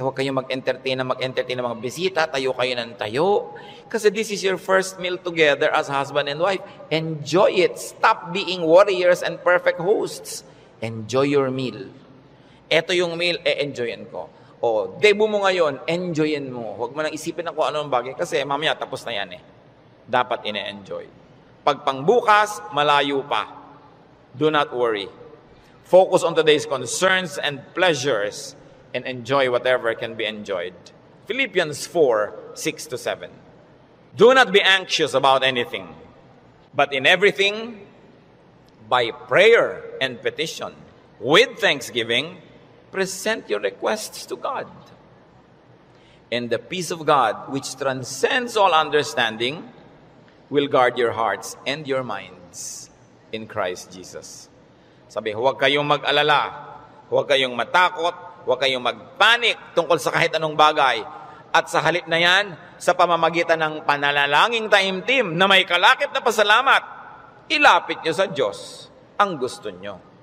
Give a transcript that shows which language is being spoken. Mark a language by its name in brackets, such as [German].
[Filipino] Huwag kayong mag-entertain ng mga bisita. Tayo kayo ng tayo. [English] Kasi this is your first meal together as husband and wife. Enjoy it. Stop being warriors and perfect hosts. [Filipino] enjoy your meal. Ito yung meal, enjoyin ko. O, debut mo ngayon, enjoyin mo. Huwag mo nang isipin na kung ano ang bagay kasi mamaya tapos na yan eh. Dapat ine-enjoy. Pag pangbukas, malayo pa. Do not worry. [English] Focus on today's concerns and pleasures and enjoy whatever can be enjoyed. Philippians 4:6-7. Do not be anxious about anything, but in everything, by prayer and petition, with thanksgiving, present your requests to God. And the peace of God, which transcends all understanding, will guard your hearts and your minds in Christ Jesus. [Filipino] Sabi, huwag kayong mag-alala, huwag kayong matakot, huwag kayong magpanik tungkol sa kahit anong bagay. At sa halip na yan, sa pamamagitan ng pananalangin taimtim na may kalakip na pasalamat, ilapit nyo sa Diyos ang gusto nyo.